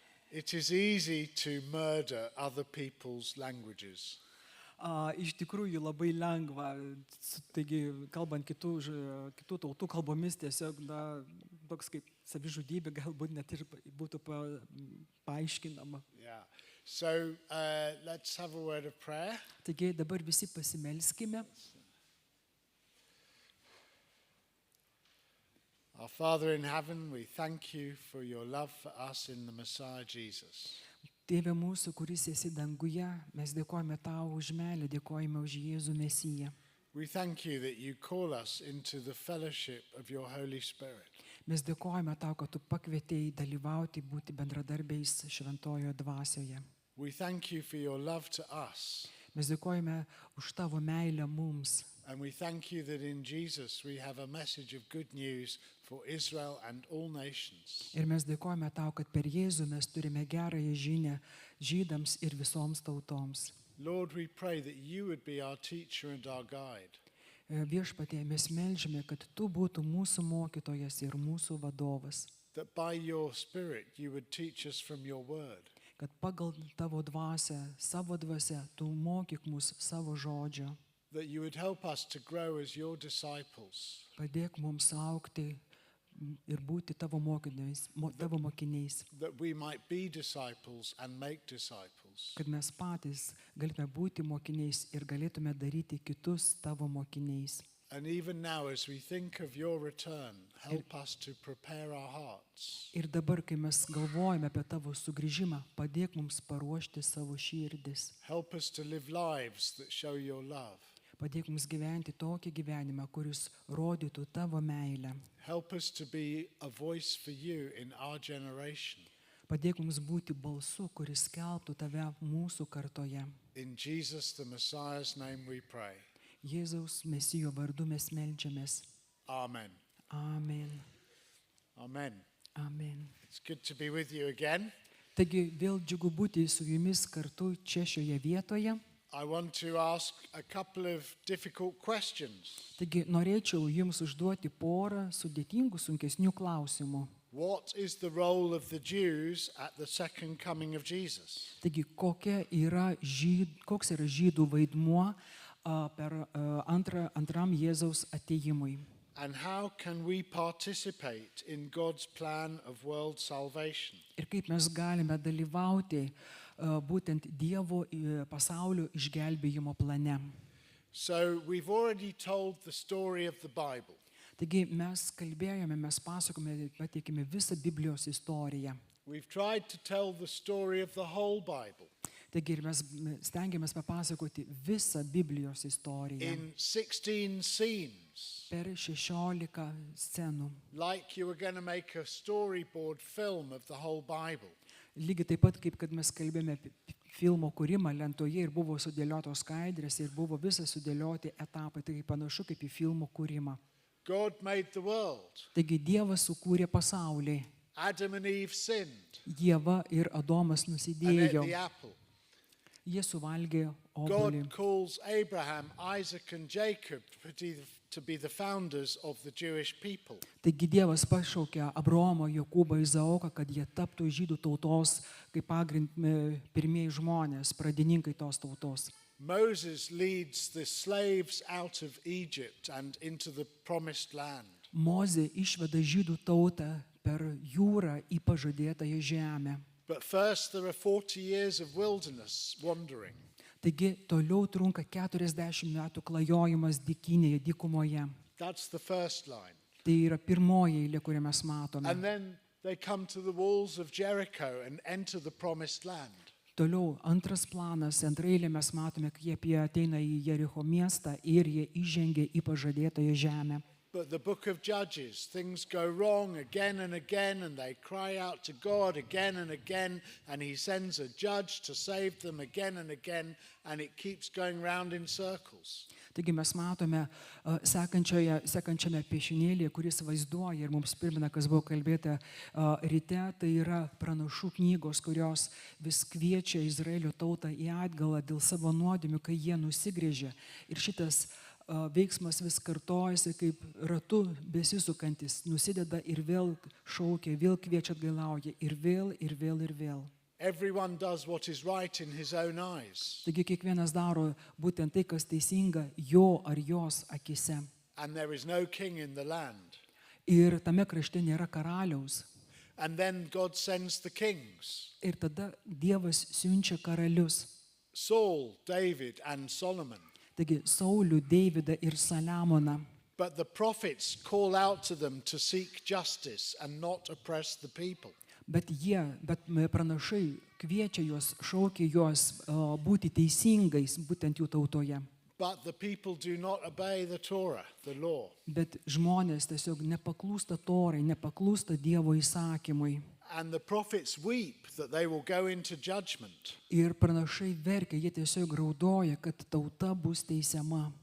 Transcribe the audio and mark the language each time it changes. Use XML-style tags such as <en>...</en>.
<en>It is easy to murder other people's languages.</en> <lt>Iš tikrųjų labai lengva, taigi kalbant kitų tautų kalbomis tiesiog toks kaip savižudybė galbūt net ir būtų paaiškinama.</lt> <en>Yeah. So let's have a word of prayer.</en> <lt>Taigi dabar visi pasimelskime.</lt> <en>Our Father in heaven, we thank you for your love for us in the Messiah Jesus.</en> <lt>Tėve mūsų, kuris esi danguje, mes dėkojame tau už meilę, dėkojame už Jėzų Mesiją.</lt> <en>We thank you that you call us into the fellowship of your Holy Spirit.</en> <lt>Mes dėkojame tau, kad tu pakvietei dalyvauti, būti bendradarbiais šventojoje dvasioje.</lt> <en>We thank you for your love to us.</en> <lt>Mes dėkojame už tavo meilę mums.</lt> <en>And we thank you that in Jesus we have a message of good news for Israel and all nations.</en> <lt>Ir mes dėkojame tau, kad per Jėzų mes turime gerąją žinią žydams ir visoms tautoms.</lt> <en>Lord, we pray that you would be our teacher and our guide.</en> <lt>Viešpatie, mes meldžiame, kad tu būtum mūsų mokytojas ir mūsų vadovas.</lt> <en>That by your Spirit you would teach us from your word.</en> <lt>Kad pagal tavo dvasią, savo dvasią, tu mokyk mus savo žodžio.</lt> <en>That you would help us to grow as your disciples.</en> <lt>Padėk mums augti ir būti tavo mokiniais.</lt> <en>That we might be disciples and make disciples.</en> <lt>Kad mes patys galime būti mokiniais ir galėtume daryti kitus tavo mokiniais.</lt> <en>And even now as we think of your return, help us to prepare our hearts.</en> <lt>Ir dabar, kai mes galvojame apie tavo sugrįžimą, padėk mums paruošti savo širdis.</lt> <en>Help us to live lives that show your love.</en> <lt>Padėk mums gyventi tokį gyvenimą, kuris rodytų tavo meilę.</lt> <en>Help us to be a voice for you in our generation.</en> <lt>Padėk mums būti balsu, kuris skelbtų tave mūsų kartoje.</lt> <en>In Jesus the Messiah's name we pray.</en> <lt>Jėzaus Mesijo vardu mes meldžiamės.</lt> <en>Amen.</en> <lt>Amen.</lt> <en>Amen.</en> <lt>Amen.</lt> <en>It's good to be with you again.</en> <lt>Taigi vėl džiugu būti su jumis kartu čia šioje vietoje.</lt> <en>I want to ask a couple of difficult questions.</en> <lt>Taigi norėčiau jums užduoti porą sudėtingų, sunkesnių klausimų.</lt> <en>What is the role of the Jews at the second coming of Jesus?</en> <lt>Taigi koks yra žydų vaidmuo antram Jėzaus atėjimui?</lt> <en>And how can we participate in God's plan of world salvation?</en> <lt>Ir kaip mes galime dalyvauti būtent Dievo pasaulio išgelbėjimo plane.</lt> <en>So we've already told the story of the Bible.</en> <lt>Taigi mes kalbėjome, mes pasakome, pateikėme visą Biblijos istoriją.</lt> <en>We've tried to tell the story of the whole Bible.</en> <lt>Taigi ir mes stengiamės papasakoti visą Biblijos istoriją.</lt> <en>In 16 scenes.</en> <lt>Per 16 scenų.</lt> <en>Like you were going to make a storyboard film of the whole Bible.</en> <lt>Lygiai taip pat, kaip kad mes kalbėjome apie filmo kūrimą lentoje ir buvo sudėliotos skaidrės ir buvo visą sudėlioti etapai, tai panašu kaip į filmo kūrimą.</lt> <en>God made the world.</en> <lt>Taigi Dievas sukūrė pasaulį.</lt> <en>Adam and Eve sinned.</en> <lt>Ieva ir Adomas</lt> <en>And</en> <lt>nusidėjo.</lt> <en>ate the apple.</en> <lt>Jie suvalgė obuolį.</lt> <en>God calls Abraham, Isaac and Jacob to be the founders of the Jewish people.</en> <lt>Taigi Dievas pašaukė Abraomą, Jokūbą, Izaoką, kad jie taptų žydų tautos kaip pirmieji žmonės, pradininkai tos tautos.</lt> <en>Moses leads the slaves out of Egypt and into the promised land.</en> <lt>Mozė išveda žydų tautą per jūrą į pažadėtąją žemę.</lt> <en>But first there are 40 years of wilderness wandering.</en> <lt>Taigi toliau trunka 40 metų klajojimas dykinėje, dykumoje.</lt> <en>That's the first line.</en> <lt>Tai yra pirmoji eilė, kurią mes matome.</lt> <en>And then they come to the walls of Jericho and enter the promised land.</en> <lt>Toliau antras planas, antra eilė mes matome, kaip jie ateina į Jericho miestą ir jie įžengia į pažadėtąją žemę.</lt> <en>But the book of Judges, things go wrong again and again, and they cry out to God again and again, and he sends a judge to save them again, and it keeps going round in circles.</en> <lt>Taigi mes matome sekančiame piešinėlyje, kuris vaizduoja ir mums primena, kas buvo kalbėta ryte, tai yra pranašų knygos, kurios vis kviečia Izraelio tautą į atgalą dėl savo nuodėmių, kai jie nusigrėžia. Ir šitas veiksmas vis kartojasi kaip ratu besisukantis, nusideda ir vėl šaukia, vėl kviečia atgailauja ir vėl, ir vėl, ir vėl.</lt> <en>Everyone does what is right in his own eyes.</en> <lt>Taigi kiekvienas daro būtent tai, kas teisinga jo ar jos akise.</lt> <en>And there is no king in the land.</en> <lt>Ir tame krašte nėra karaliaus.</lt> <en>And then God sends the kings.</en> <lt>Ir tada Dievas siunčia karalius.</lt> <en>Saul, David and Solomon.</en> <lt>Taigi Saulių, Deividą ir Saliamoną.</lt> <en>But the prophets call out to them to seek justice and not oppress the people.</en> <lt>Bet pranašai kviečia juos, šaukia juos būti teisingais būtent jų tautoje.</lt> <en>But the people do not obey the Torah, the law.</en> <lt>Bet žmonės tiesiog nepaklūsta Torai, nepaklūsta Dievo įsakymui.</lt> <en>And the prophets weep that they will go into judgment.</en> <lt>Ir pranašai verkia, jie tiesiog raudoja, kad tauta bus teisiama.</lt>